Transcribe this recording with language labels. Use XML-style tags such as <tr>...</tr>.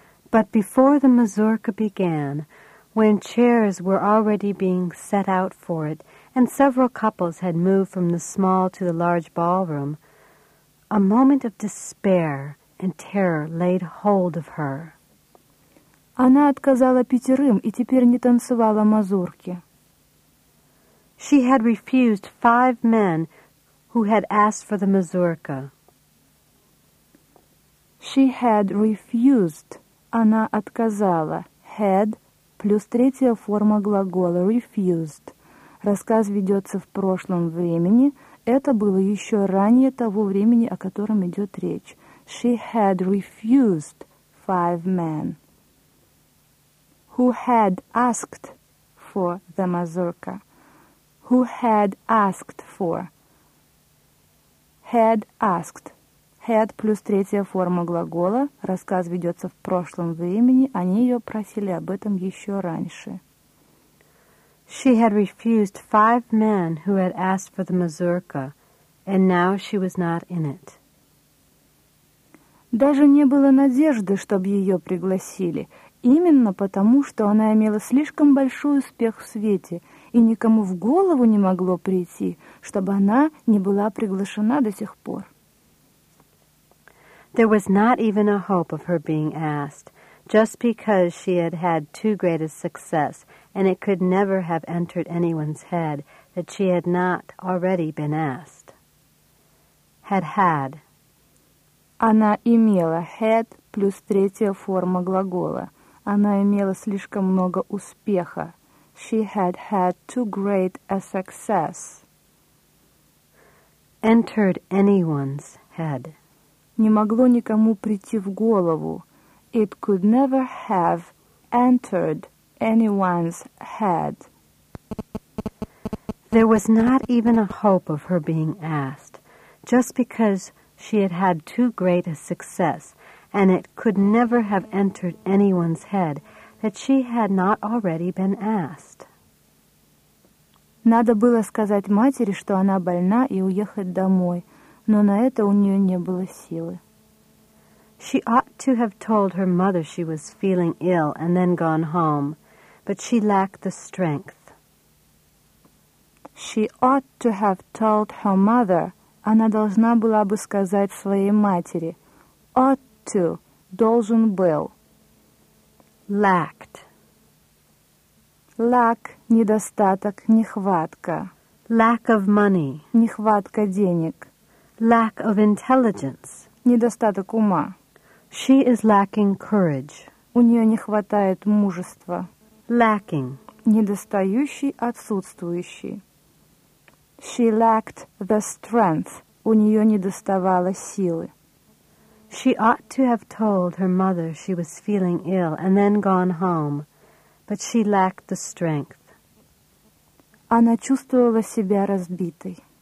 <en>But before the mazurka began, when chairs were already being set out for it, and several couples had moved from the small to the large ballroom, a moment of despair and terror laid hold of her.</en> <ru>Она отказала пятерым и теперь не танцевала мазурки.</ru> <en>She had refused five men who had asked for the mazurka. She had refused.</en> <ru>Она отказала.</ru> <en>Had</en> <ru>плюс третья форма глагола</ru> <en>refused.</en> <ru>Рассказ ведется в прошлом времени. Это было еще ранее того времени, о котором идет речь.</ru> <en>She had refused five men who had asked for the mazurka. Who had asked for. Had asked. Had</en> <ru>плюс третья форма глагола. Рассказ ведется в прошлом времени. Они ее просили об этом еще раньше.</ru> <en>She had refused five men who had asked for the mazurka, and now she was not in it.</en> <ru>Даже не было надежды, чтобы ее пригласили, именно потому, что она имела слишком большой успех в свете, и никому в голову не могло прийти, чтобы она не была приглашена до сих пор.</ru> <en>There was not even a hope of her being asked, just because she had had too great a success. And it could never have entered anyone's head that she had not already been asked. Had had.</en> <ru>Она имела</ru> <en>had</en> <ru>плюс третья форма глагола. Она имела слишком много успеха.</ru> <en>She had had too great a success. entered anyone's head.</en> <ru>Не могло никому прийти в голову.</ru> <en>It could never have entered anyone's head. There was not even a hope of her being asked, just because she had had too great a success, and it could never have entered anyone's head that she had not already been asked.</en> <ru>Надо было сказать матери, что она больна, и уехать домой, но на это у нее не было силы.</ru> <en>She ought to have told her mother she was feeling ill and then gone home, but she lacked the strength. She ought to have told her mother.</en> <ru>Она должна была бы сказать своей матери.</ru> <en>Ought to.</en> <ru>Должен был.</ru> <en>Lacked.</en> <ru>Lack. Недостаток. Нехватка.</ru> <en>Lack of money.</en> <ru>Нехватка денег.</ru> <en>Lack of intelligence.</en> <ru>Недостаток ума.</ru> <en>She is lacking courage.</en> <ru>У нее не хватает мужества.</ru> <en>Lacking.</en> <ru>Недостающий, отсутствующий.</ru> <en>She lacked the strength.</en> <ru>У нее недоставало силы.</ru> <en>She ought to have told her mother she was feeling ill and then gone home, but she lacked the strength.</en> <ru>Она чувствовала себя разбитой.</ru>